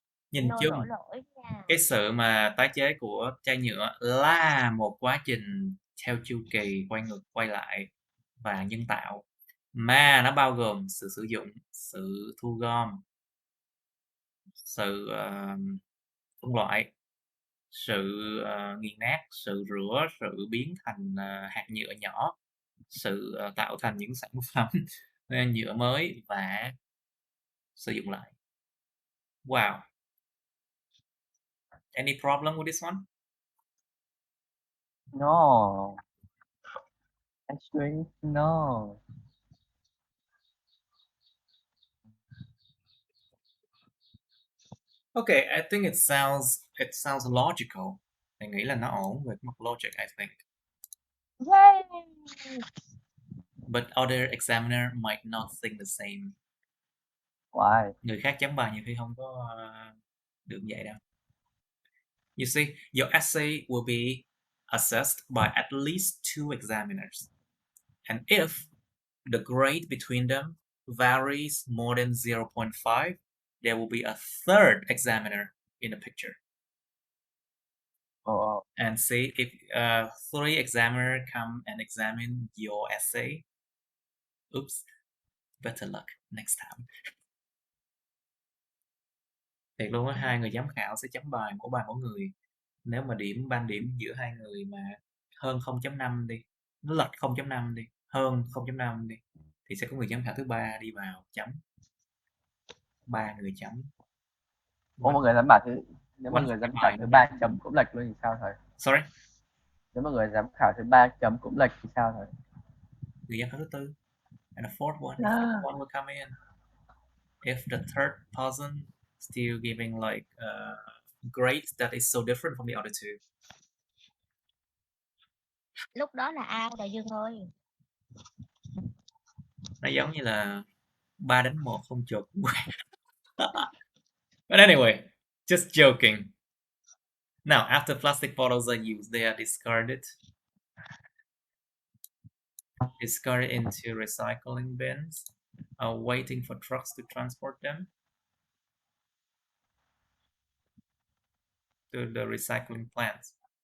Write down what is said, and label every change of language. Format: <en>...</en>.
<vi>Nhìn chung, cái sự mà tái chế của chai nhựa là một quá trình theo chu kỳ quay ngược quay lại và nhân tạo, mà nó bao gồm sự sử dụng, sự thu gom, sự phân loại, sự nghiền nát, sự rửa, sự biến thành hạt nhựa nhỏ, sự tạo thành những sản phẩm nhựa mới và sử dụng lại.</vi> <en>Wow. Any problem with this one? No. Actually, no. Okay, I think it sounds logical.</en> <vi>Mình nghĩ là nó ổn về mặt logic,</vi> <en>I think. Yay! But other examiner might not think the same. Why?</en> <vi>Người khác chấm bài nhiều khi không có được vậy đâu.</vi> <en>You see, your essay will be assessed by at least 2 examiners. And if the grade between them varies more than 0.5, there will be a third examiner in the picture. Oh. And see if 3 examiners come and examine your essay. Oops, better luck next time.</en> <vi>Thiệt luôn á, 2 người giám khảo sẽ chấm bài mỗi người. Nếu mà ban điểm giữa 2 người mà hơn 0.5 đi, nó lệch 0.5 đi, hơn 0.5 đi, thì sẽ có người giám khảo thứ 3 đi vào chấm. 3 người chấm. Mọi người giám khảo nếu mà người giám khảo thứ 3 chấm cũng lệch luôn thì sao thầy?</vi> <en>Sorry?</en> <vi>Nếu mà người giám khảo thứ 3 chấm cũng lệch thì sao thầy? Người giám khảo thứ 4</vi> <en>and the fourth one will come in. If the third person still giving like grades that is so different from the other two.</en> <vi>lúc đó là out rồi Dương ơi. Nó giống như là 3-1 không chụp.</vi> <en>But anyway, just joking. Now, after plastic bottles are used, they are discarded into recycling bins, waiting for trucks to transport them to the recycling plants.</en>